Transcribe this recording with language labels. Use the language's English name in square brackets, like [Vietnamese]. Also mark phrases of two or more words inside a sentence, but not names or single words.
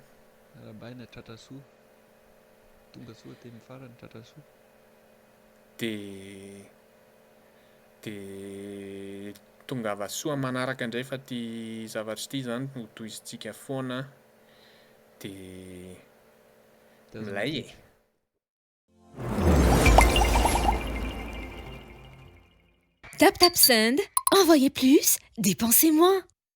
[Malagasy] Arabaina tratra soa tonga soa teny farany tratra soa. Dia tongava soa manaraka indray fa ty zavatra ity zany no tohizintsika foana dia milay [English] Tap tap send. [French] Envoyez plus, dépensez moins.